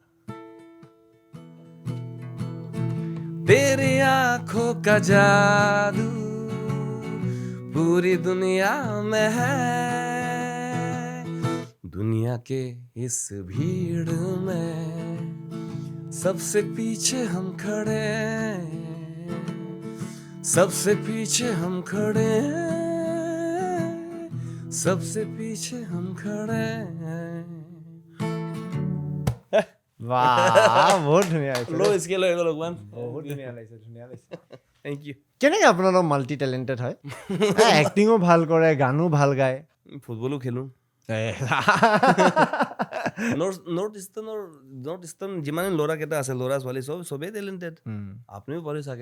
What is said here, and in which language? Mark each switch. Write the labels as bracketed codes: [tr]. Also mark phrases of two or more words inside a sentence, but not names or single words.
[hi] तेरी आंखों का जादू पूरी दुनिया में है दुनिया के इस भीड़ में सबसे पीछे हम खड़े सबसे पीछे हम खड़े सबसे पीछे हम खड़े [as] বাহ বহুত ধুনীয়া লো স্কেল হৈ গ'ল অকমান বহুত ধুনীয়া লাগিছে [en] thank you [as] কেনেকৈ আপোনালোক [en] multi talented [as] হয় এক্টিঙো ভাল কৰে গানো ভাল গায় ফুটবলো খেলোঁ [en] north eastern [as] যিমানে ল'ৰাকেইটা আছে ল'ৰা ছোৱালী চবেই টেলেণ্টেড আপুনিও পাৰে চাগে